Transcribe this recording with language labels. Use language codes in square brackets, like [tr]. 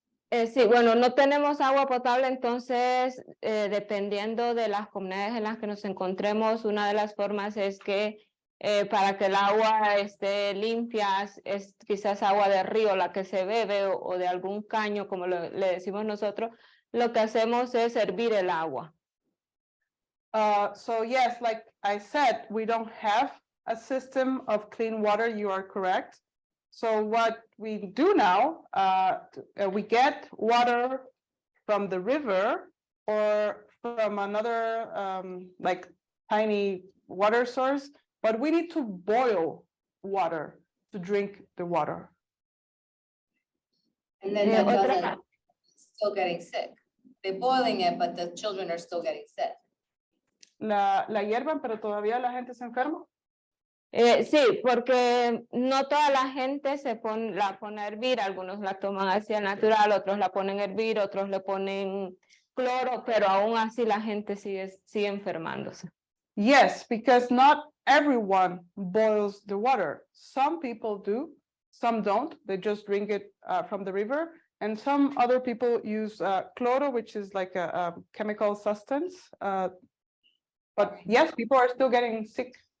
[es] Sí, bueno, no tenemos agua potable, entonces dependiendo de las comunidades en las que nos encontremos, una de las formas es que para que el agua esté limpia, es quizás agua de río la que se bebe o de algún caño, como le decimos nosotros, lo que hacemos es hervir el agua. [en] So yes, like I said, we don't have a system of clean water, you are correct. So what we do now, we get water from the river or from another like tiny water source, but we need to boil water to drink the water. And then that doesn't, still getting sick. They're boiling it, but the children are still getting sick. [es] La hiervan, pero todavía la gente se enferma. Sí, porque no toda la gente la pone a hervir, algunos la toman así al natural, otros la ponen a hervir, otros le ponen cloro, pero aún así la gente sigue enfermándose. [en] Yes, because not everyone boils the water. Some people do, some don't. They just drink it from the river. And some other people use cloro, which is like a chemical substance. But yes, people are still getting sick.